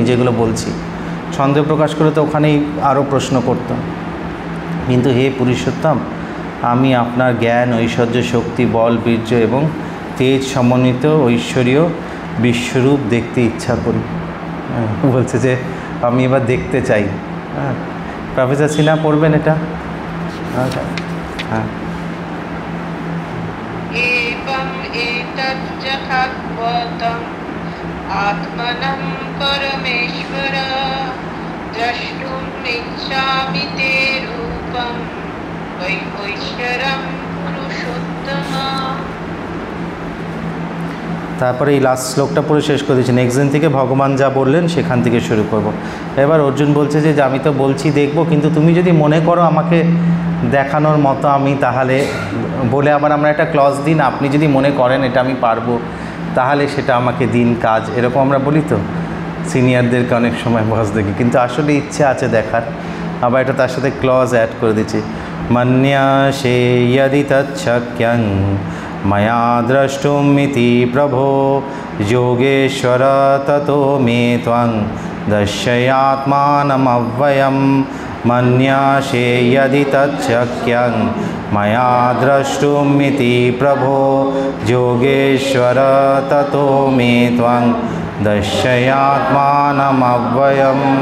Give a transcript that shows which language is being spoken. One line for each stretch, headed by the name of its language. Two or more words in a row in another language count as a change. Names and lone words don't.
Bangla: যেগুলো বলছি সন্দেহ প্রকাশ করে তো ওখানেই আরও প্রশ্ন করতাম, কিন্তু হে পুরুষোত্তম, আমি আপনার জ্ঞান, ঐশ্বর্য, শক্তি, বল, বীর্য এবং তেজ সমন্বিত ঐশ্বরীয় বিশ্বরূপ দেখতে ইচ্ছা করি। বলছে যে আমি এবার দেখতে চাই। হ্যাঁ, প্রফেসর সিনহা পড়বেন এটা। হ্যাঁ,
Sanskrit: एवम् एतज्जथात्वतम् आत्मनं परमेश्वर द्रष्टुम् इच्छामि ते रूपम् ऐश्वरं पुरुषोत्तम।
Bangla: তারপরে এই লাস্ট শ্লোকটা পড়ে শেষ করে দিচ্ছি। নেক্সট দিন থেকে ভগবান যা বললেন সেখান থেকে শুরু করব। এবার অর্জুন বলছে যে আমি তো বলছি দেখব, কিন্তু তুমি যদি মনে করো আমাকে দেখানোর মতো আমি তাহলে বলে আবার আমরা একটা ক্লজ দিন, আপনি যদি মনে করেন এটা আমি পারবো তাহলে সেটা আমাকে দিন কাজ, এরকম আমরা বলি তো সিনিয়রদেরকে অনেক সময় বস দেখি, কিন্তু আসলে ইচ্ছে আছে দেখার। আবার এটা তার সাথে ক্লজ অ্যাড করে দিচ্ছি,
Sanskrit: মন্যাসে यदि तच्छक्यं मया द्रष्टुमिति प्रभो योगेश्वर ततो मे त्वं दर्शयात्मानमव्ययम्। मन्यासे यदि तच्छक्यं मया द्रष्टुमिति प्रभो योगेश्वर ततो मे त्वं दर्शयात्मानमव्ययम्।